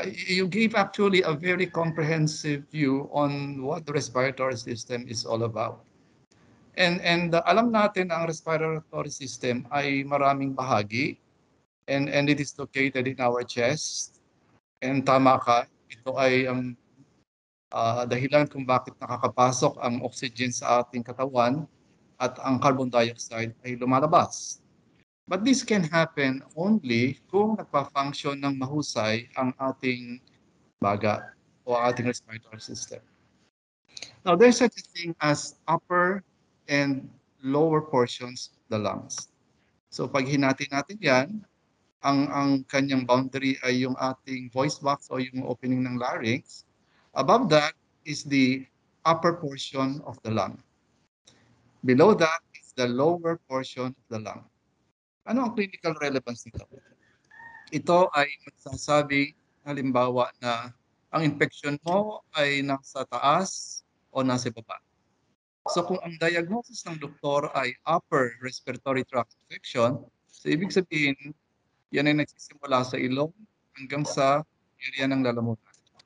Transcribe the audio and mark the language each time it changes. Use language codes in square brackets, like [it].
[en] You gave actually a very comprehensive view on what the respiratory system is all about. And [tl] alam natin ang respiratory system ay maraming bahagi [en] and it is located in our chest. [tl] And tama ka, ito ay ang dahilan kung bakit nakakapasok ang oxygen sa ating katawan at ang carbon dioxide ay lumalabas. [en] But this can happen only [tl] kung nagpa-function ng mahusay ang ating baga o ating respiratory system. [en] Now, there's such a thing as upper and lower portions of the lungs. [tl] So, pag hinati natin yan, ang kanyang boundary ay yung ating voice box o yung opening ng larynx. [en] Above that is the upper portion of the lung. Below that is the lower portion of the lung. [tl] Ano ang clinical relevance nito? Ito ay magsasabi, halimbawa, na ang infection mo ay nasa taas o nasa baba. So kung ang diagnosis ng doktor ay upper respiratory tract infection, so ibig sabihin, yan ay nagsisimula sa ilong hanggang sa area ng lalamunan.